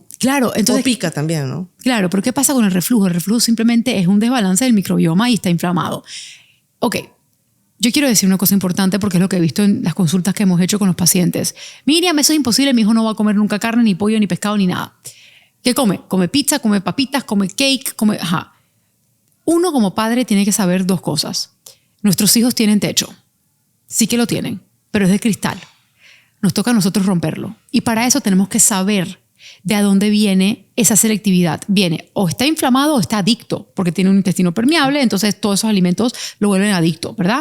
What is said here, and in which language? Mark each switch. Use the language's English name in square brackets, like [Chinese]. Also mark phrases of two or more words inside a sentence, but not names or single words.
[Spanish] Claro. Entonces, o pica también, ¿no? Claro, pero ¿qué pasa con el reflujo? El reflujo simplemente es un desbalance del microbioma y está inflamado. Ok, yo quiero decir una cosa importante porque es lo que he visto en las consultas que hemos hecho con los pacientes. Miriam, eso es imposible, mi hijo no va a comer nunca carne, ni pollo, ni pescado, ni nada. ¿Qué come? Come pizza, come papitas, come cake, come... Uno como padre tiene que saber dos cosas. Nuestros hijos tienen techo. Sí que lo tienen, pero es de cristal. Nos toca a nosotros romperlo. Y para eso tenemos que saber de a dónde viene esa selectividad. Viene o está inflamado o está adicto, porque tiene un intestino permeable, entonces todos esos alimentos lo vuelven adicto, ¿verdad?